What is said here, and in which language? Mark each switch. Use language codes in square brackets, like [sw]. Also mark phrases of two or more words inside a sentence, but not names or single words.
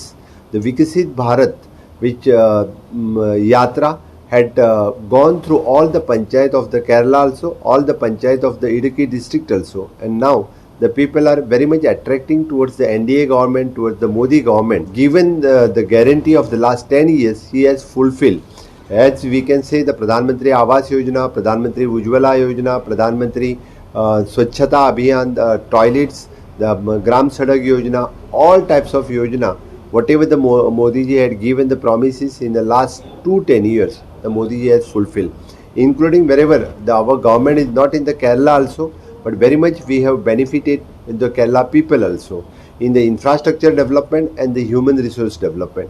[en] The Vikasit Bharat, which Yatra had gone through all the panchayat of the Kerala also, all the panchayat of the Idukki district also, and now the people are very much attracting towards the NDA government, towards the Modi government. Given the guarantee of the last 10 years, he has fulfilled. As we can say, the Pradhan Mantri Awas Yojana, Pradhan Mantri Ujjwala Yojana, Pradhan Mantri Swachhata Abhiyan, toilets, the Gram Sadak Yojana, all types of Yojana, whatever the Modi ji had given the promises in the last 10 years, the Modi ji has fulfilled, including wherever our government is not in the Kerala also, but very much we have benefited the Kerala people also in the infrastructure development and the human resource development.